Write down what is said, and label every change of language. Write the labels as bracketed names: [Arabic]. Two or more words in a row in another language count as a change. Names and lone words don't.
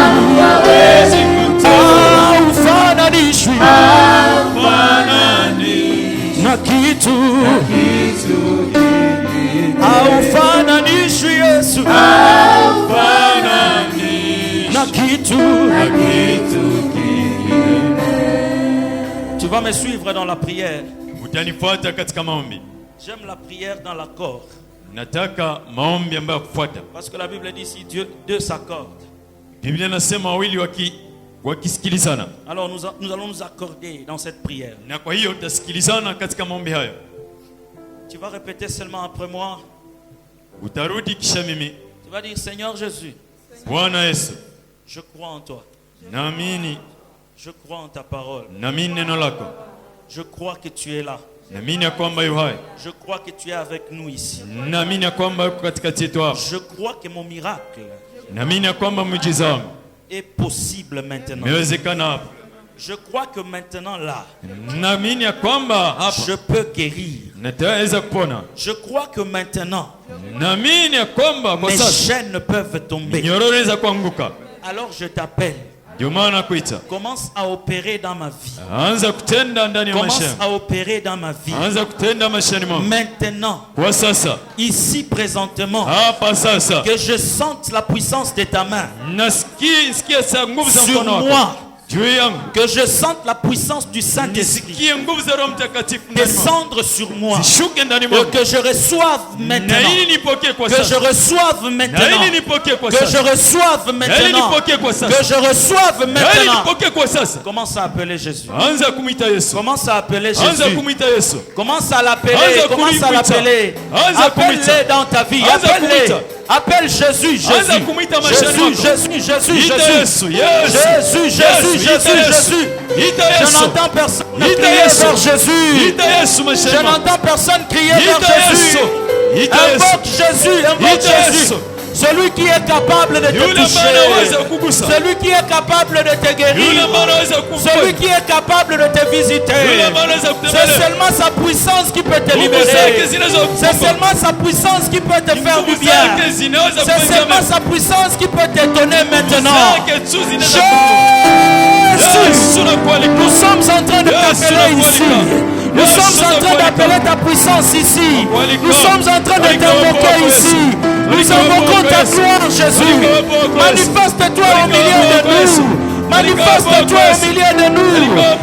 [Swahili] Haufananishwi na kitu. Haufananishwi Yesu na kitu. [French] Tu vas me suivre dans la prière. [Swahili] Utanifuata katika maombi. [French] J'aime la prière dans l'accord. [Swahili] Nataka maombi ambayo kufuata. [French] Parce que la Bible dit si deux s'accordent. [Swahili] Biblia inasema wawili wakisikilizana. [French] Alors nous allons nous accorder dans cette prière. [Swahili] Na kwa hiyo utasikilizana katika maombi hayo. [French] Tu vas répéter seulement après moi. [Swahili] Utarudi kisha mimi. [French] Tu vas dire Seigneur Jésus. [Swahili] Bwana Yesu. [French] Je crois en toi. [Swahili] Naamini. [French] Je crois en ta parole. [Swahili] Naamini neno lako. [French] Je crois que tu es là. [Swahili] Naamini kwamba yu hai. [French] Je crois que tu es avec nous ici. [Swahili] Naamini kwamba uko katikati yetu hapa. [French] Je crois que mon miracle [Swahili] Naamini kwamba muujiza wangu [French] est possible maintenant. [Swahili] inawezekana hapa. [French] Je crois que maintenant là, [Swahili] Naamini kwamba hapa [French] je peux guérir. [Swahili] nataweza kupona. [French] Je crois que maintenant, [Swahili] Naamini kwamba kwa [French] mes [Swahili] sasa [French] chaînes peuvent tomber. [Swahili] nyororo inaweza kuanguka. [French] Alors je t'appelle. [Swahili] Ndio maana nakuita. [French] Commence à opérer dans ma vie. [Swahili] Anza kutenda ndani ya maisha. [French] Commence à opérer dans ma vie. [Swahili] Anza kutenda maishani mwangu. [French] Maintenant, [Swahili] Kwa sasa, [French] ici présentement, [Swahili] hapa sasa, [French] que je sente la puissance de ta main [Swahili] nasikia sa nguvu za [French] sur [Swahili] mkono wako [French] moi. [Swahili] juu yangu. [French] Que je sente la puissance du Saint-Esprit [Swahili] Nisikie nguvu za Roho Mtakatifu ndani mwangu. [French] descendre sur moi. [Swahili] Zishuke ndani [French] Et [Swahili] mwangu. [French] que je reçoive [Swahili] Na [French] maintenant. [Swahili] ili nipokee kwa [French] Que je [Swahili] sasa. [French] reçoive [Swahili] Na [French] maintenant. [Swahili] ili nipokee kwa [French] Que je [Swahili] sasa. [French] reçoive [Swahili] Na ili [French] maintenant. [Swahili] nipokee kwa [French] Que [Swahili] sasa. [French] je reçoive [Swahili] Na ili [French] maintenant. [Swahili] nipokee kwa sasa. [French] Commence à appeler Jésus. [Swahili] Anza kumwita Yesu. [French] Commence à appeler [Swahili] Anza [French] Jésus. [Swahili] kumwita Yesu. [French] Commence à l'appeler. [Swahili] Anza [French] Commence à [Swahili] kumwita. [French] l'appeler. [Swahili] Anza kumwita. [French] Appelle-le dans ta vie. [Swahili] Anza [French] Appelle-le. [Swahili] kumwita. [French] Appelle Jésus. [Swahili] Anza [French] Jésus. [Swahili] kumwita maishani [French] Jésus. [Swahili] mwako. [French] Jésus. Jésus. [Swahili] Ita [French] Jésus. [Swahili] Yesu. Yesu. [French] Jésus. Jésus. [Swahili] Ita [French] Jésus. [Swahili] Yesu. [French] Jésus. [Swahili] Ita [French] Je [Swahili] Yesu. [French] n'entends personne [Swahili] Ita [French] crier [Swahili] Yesu. [French] vers Jésus. [Swahili] Ita Yesu maishani [French] Je [Swahili] mwako. [French] n'entends personne crier vers [Swahili] Ita [French] Jésus. [Swahili] Yesu. Ita Yesu. [French] Invoque Jésus. Invoque [Swahili] Ita [French] Jésus. [Swahili] Yesu. [French] Celui qui est capable de te [Swahili] Yule ambaye [French] toucher. [Swahili] anaweza kukugusa. [French] Celui qui est capable de te [Swahili] Yule [French] guérir. [Swahili] ambaye anaweza kukuponya. [French] Celui qui est capable de te [Swahili] Yule [French] visiter. [Swahili] ambaye anaweza [French] C'est [Swahili] kutembelea. [French] seulement sa puissance qui peut te [Swahili] Nguvu [French] libérer. [Swahili] zake zinaweza kukupa. [French] C'est seulement sa puissance qui peut te faire du [Swahili] Nguvu [French] bien. [Swahili] zake zinaweza [French] C'est [Swahili] kufanya [French] seulement [Swahili] mema. [French] sa puissance qui peut te donner [Swahili] Nguvu [French] maintenant. [Swahili] zake tu zinaweza kukupa. [French] Jésus, [Swahili] Yesu nakualika. [French] nous sommes en train de [Swahili] Yesu [French] t'appeler ici. [Swahili] nakualika. [French] Nous [Swahili] Yesu [French] sommes en train [Swahili] nakualika. [French] d'appeler ta puissance ici. [Swahili] Nakualika. [French] Nous sommes en train de [Swahili] Nakualika [French] t'invoquer [Swahili] Yesu. [French] ici. Nous [Swahili] Nakualika [French] invoquons ta [Swahili] Yesu. [French] gloire, Jésus. [Swahili] Nakualika Yesu. [French] Manifeste-toi au [Swahili] Nakualika [French] milieu de [Swahili] Yesu. [French] nous. [Swahili] Nakualika [French] Manifeste-toi au [Swahili] Yesu. [French] milieu de nous. [Swahili] Nakualika